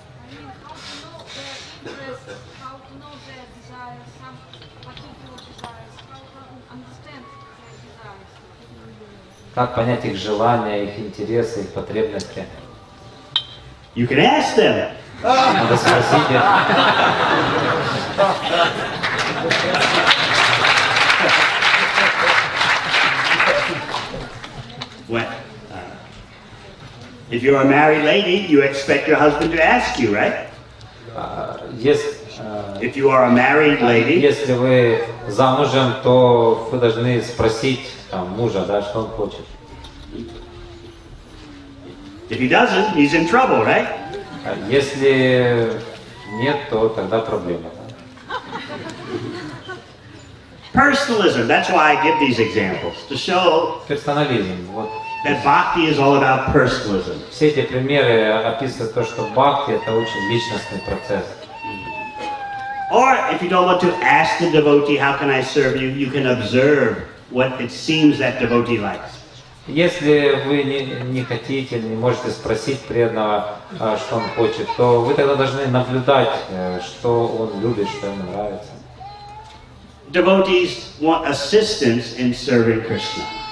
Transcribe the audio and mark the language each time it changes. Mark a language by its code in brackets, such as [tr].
[en] I mean, how to know their interest, how to know their desires, some particular desires, how to understand their desires. [ru] Как понять их желания, их интересы, их потребности? [en] You can ask them. [ru] Надо спросить их. [en] When, if you're a married lady, you expect your husband to ask you, right? If you are a married lady, [ru] Если вы замужем, то вы должны спросить там, мужа, да, что он хочет. [en] if he doesn't, he's in trouble, right? [ru] Если нет, то тогда проблема. [en] Personalism, that's why I give these examples, to show [ru] Персонализм. Вот. [en] that bhakti is all about personalism. [ru] Все эти примеры описывают то, что бхакти это очень личностный процесс. [en] Or if you don't want to ask the devotee, how can I serve you, you can observe what it seems that devotee likes. [ru] Если вы не хотите, не можете спросить преданного, что он хочет, то вы тогда должны наблюдать, что он любит, что ему нравится. [en] Devotees want assistance in serving Krishna.